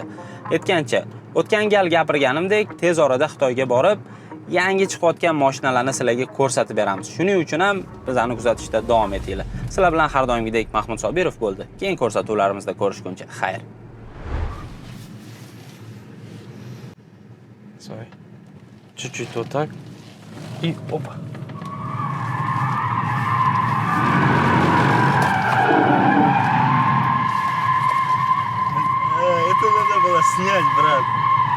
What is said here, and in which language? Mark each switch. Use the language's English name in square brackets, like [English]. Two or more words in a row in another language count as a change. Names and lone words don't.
[Uzbek] Aytgancha, o'tgan gal gapirganimdek, tez orada Xitoyga borib, yangi chiqayotgan mashinalarni sizlarga ko'rsatib beramiz. Shuning uchun ham bizani kuzatishda davom etinglar. Sizlar bilan har doimgidek Mahmud Sobirov bo'ldi. Keyin ko'rsatuvlarimizda ko'rishguncha xayr. Sorry. [Russian] Чуть-чуть вот так. И опа. Это надо было снять, брат.